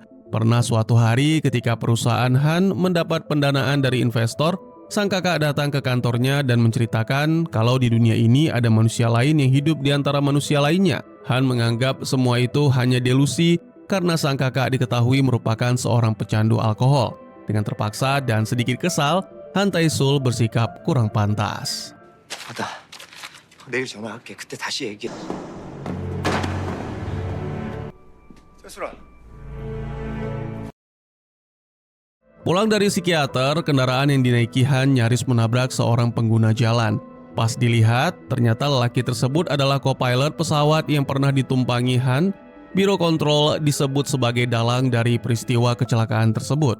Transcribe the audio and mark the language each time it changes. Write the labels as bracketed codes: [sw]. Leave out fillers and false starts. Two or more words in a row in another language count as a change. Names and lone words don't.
[id] Pernah suatu hari ketika perusahaan Han mendapat pendanaan dari investor, sang kakak datang ke kantornya dan menceritakan kalau di dunia ini ada manusia lain yang hidup di antara manusia lainnya. Han menganggap semua itu hanya delusi karena sang kakak diketahui merupakan seorang pecandu alkohol. Dengan terpaksa dan sedikit kesal, Han Taisul bersikap kurang pantas. [ko] 맞다. 내일 전화할게. 그때 다시 얘기해. 세수라. [id] Pulang dari psikiater, kendaraan yang dinaiki Han nyaris menabrak seorang pengguna jalan. Pas dilihat, ternyata lelaki tersebut adalah co-pilot pesawat yang pernah ditumpangi Han. Biro kontrol disebut sebagai dalang dari peristiwa kecelakaan tersebut.